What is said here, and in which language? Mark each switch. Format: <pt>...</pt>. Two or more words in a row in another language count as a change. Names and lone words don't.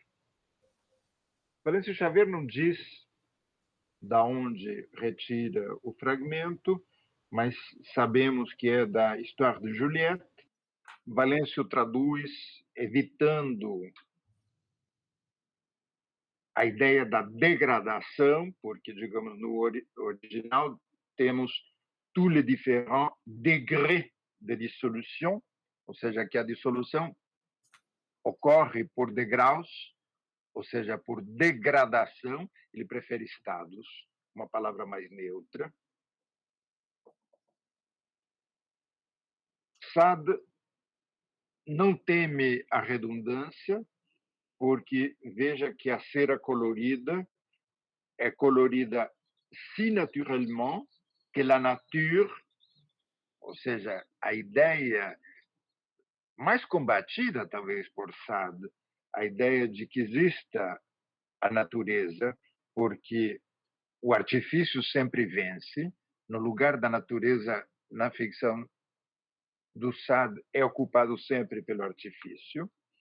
<pt>Valêncio Xavier não diz da onde retira o fragmento, mas sabemos que é da Histoire de Juliette. Valêncio traduz evitando a ideia da degradação, porque, digamos, no original temos</pt> <fr>tous les différents degrés de dissolution,</fr> <pt>ou seja, que a dissolução ocorre por degraus, ou seja, por degradação. Ele prefere estados, uma palavra mais neutra. Sade não teme a redundância, porque veja que a cera colorida é colorida</pt> <fr>si naturellement que la nature,</fr> <pt>ou seja, a ideia mais combatida, talvez, por Sade, a ideia de que exista a natureza, porque o artifício sempre vence. No lugar da natureza, na ficção do Sade, é ocupado sempre pelo artifício.</pt>